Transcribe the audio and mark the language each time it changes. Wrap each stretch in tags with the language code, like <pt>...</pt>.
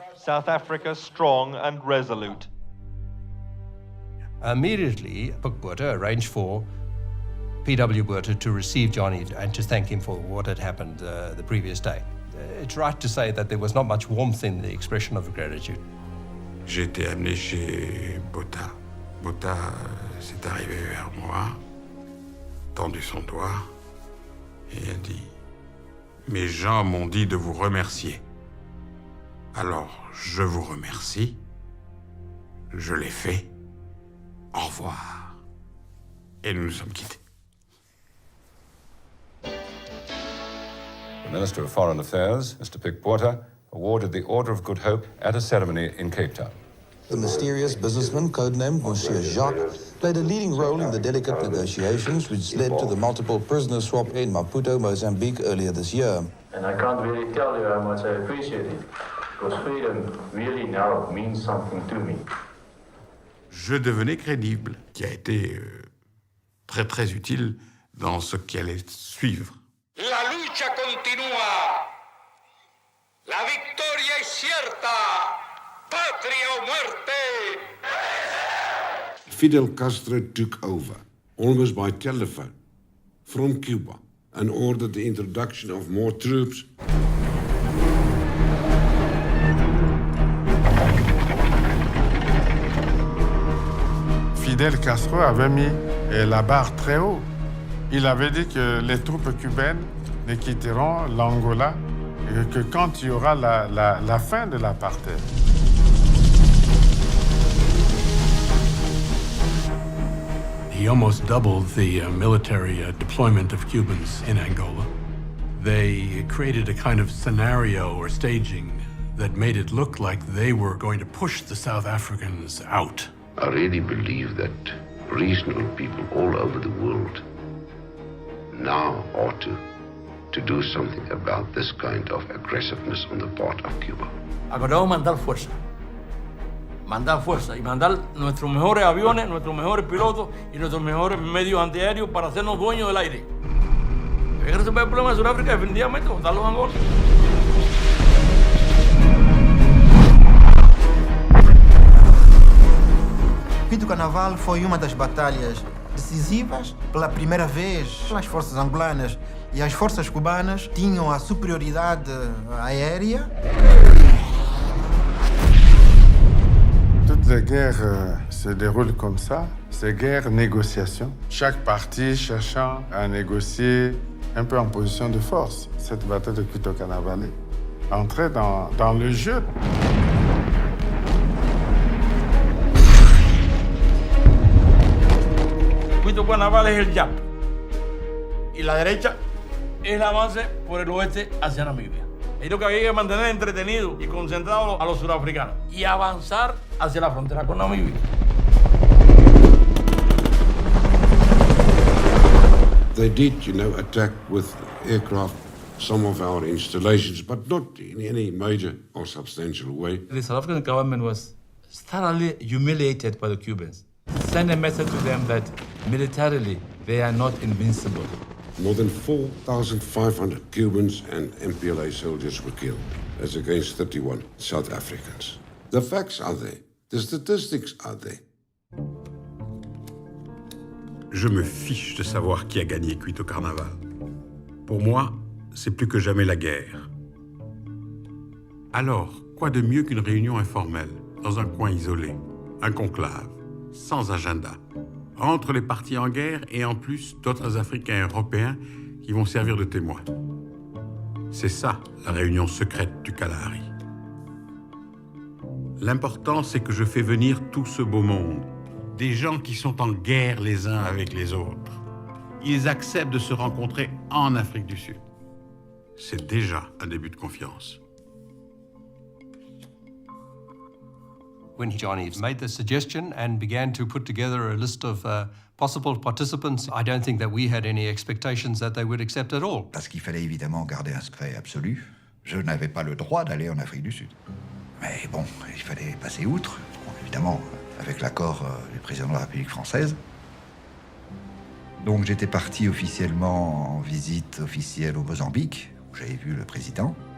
<en>South Africa strong and resolute. Immediately, Botha arranged for P.W. Botha to receive Johnny and to thank him for what had happened the previous day. It's right to say that there was not much warmth in the expression of gratitude.</en> <fr>J'ai été amené chez Botha. Botha s'est arrivé vers moi, tendu son doigt et a dit « Mes gens m'ont dit de vous remercier. Alors, je vous remercie. Je l'ai fait. Au revoir. » Et nous nous sommes quittés.</fr> <en>The Minister of Foreign Affairs, Mr. Pik Botha, awarded the Order of Good Hope at a ceremony in Cape Town. The mysterious businessman, codenamed Monsieur Jacques, played a leading role in the delicate negotiations which led to the multiple prisoner swap in Maputo, Mozambique earlier this year. And I can't really tell you how much I appreciate it, because freedom really now means something to me.</en> <fr>Je devenais crédible, qui a été très très utile dans ce qui allait suivre.</fr> <es>La lucha continúa. La victoria es cierta. Patria o muerte.</es> <en>Fidel Castro took over, almost by telephone, from Cuba and ordered the introduction of more troops.</en> <fr>Fidel Castro avait mis la barre très haut. Il avait dit que les troupes cubaines ne quitteront l'Angola que quand il y aura la fin de l'apartheid.</fr> <en>He almost doubled the military deployment of Cubans in Angola. They created a kind of scenario or staging that made it look like they were going to push the South Africans out. I really believe that reasonable people all over the world now ought to do something about this kind of aggressiveness on the part of Cuba.</en> <es>Acordamos mandar fuerza y mandar nuestros mejores aviones, nuestros mejores pilotos y nuestros mejores medios antiaéreos para hacernos dueños del aire. Hay que resolver el problema de Sudáfrica definitivamente, botar los Angola.</es> <pt>Quito Carnaval foi uma das batalhas decisivas. Pela primeira vez, as forças angolanas e as forças cubanas tinham a superioridade aérea.</pt> <fr>Toutes les guerres se déroulent comme ça. C'est guerre-négociation. Chaque partie cherchant à négocier un peu en position de force. Cette bataille de Quito Carnaval entrait dans le jeu.</fr> <es>Quito Carnaval es el YAP y la derecha es el avance por el oeste hacia Namibia. Es lo que había que mantener entretenido y concentrado a los surafricanos y avanzar hacia la frontera con Namibia.</es> <en>They did, attack with aircraft some of our installations, but not in any major or substantial way. The South African government was thoroughly humiliated by the Cubans. Send a message to them that militarily they are not invincible. More than 4,500 Cubans and MPLA soldiers were killed, as against 31 South Africans. The facts are there. The statistics are there.</en> <fr>Je me fiche de savoir qui a gagné Quito Carnaval. Pour moi, c'est plus que jamais la guerre. Alors, quoi de mieux qu'une réunion informelle, dans un coin isolé, un conclave, sans agenda, entre les partis en guerre et en plus d'autres Africains et Européens qui vont servir de témoins. C'est ça, la réunion secrète du Kalahari. L'important, c'est que je fais venir tout ce beau monde, des gens qui sont en guerre les uns avec les autres. Ils acceptent de se rencontrer en Afrique du Sud. C'est déjà un début de confiance.</fr> <en>When Johnny made the suggestion and began to put together a list of possible participants, I don't think that we had any expectations that they would accept at all.</en> <fr>Parce qu'il fallait évidemment garder un secret absolu. Je n'avais pas le droit d'aller en Afrique du Sud. Mais bon, il fallait passer outre, bon, évidemment, avec l'accord du président de la République française. Donc j'étais parti officiellement en visite officielle au Mozambique, où j'avais vu le président.</fr>